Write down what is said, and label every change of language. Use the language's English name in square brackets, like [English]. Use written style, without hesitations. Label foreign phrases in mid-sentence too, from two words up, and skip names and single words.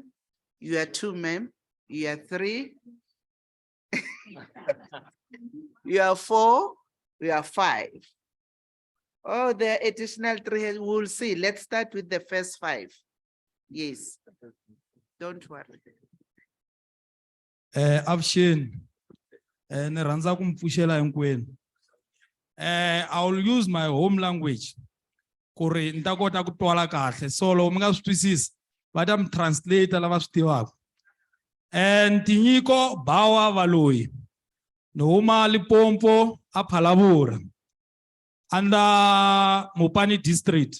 [English] You are two, ma'am. You are three. You are four. You are five. Oh, the additional three, we'll see. Let's start with the first five. Yes. Don't worry. Option. [Tsonga] Ni rhandza ku mi pfuxela hinkwenu. [English] I will use my home language [Tsonga] ku ri ni ta kota ku twala kahle. So loko mi nga swi twisisi va ta mi translator lava swi tivaka. Tinyiko Bawa Valoyi ni huma Limpopo a Phalabura under Mopani district.